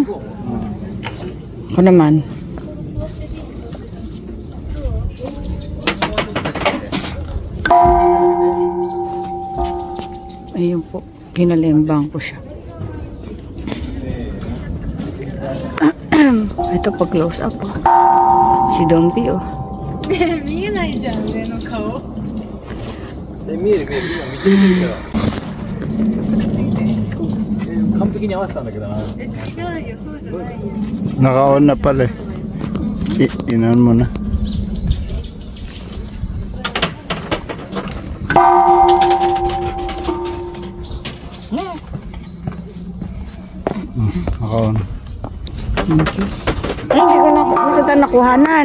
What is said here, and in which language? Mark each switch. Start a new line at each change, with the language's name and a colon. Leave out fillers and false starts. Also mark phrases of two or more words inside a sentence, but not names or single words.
Filipino: Ako naman. Ayun po. Kinalimbang ko siya. Ito pa close up. Si Dompi oh.
Japanese: 見えないじゃん、上の顔。見える見える。今見てみてるから。完璧に合わせたんだけどな。違うよ、そうじゃないよ。
Filipino: Naka-on na pala eh. Inan mo na. Naka-on. Ay, hindi ko na nakuhanan.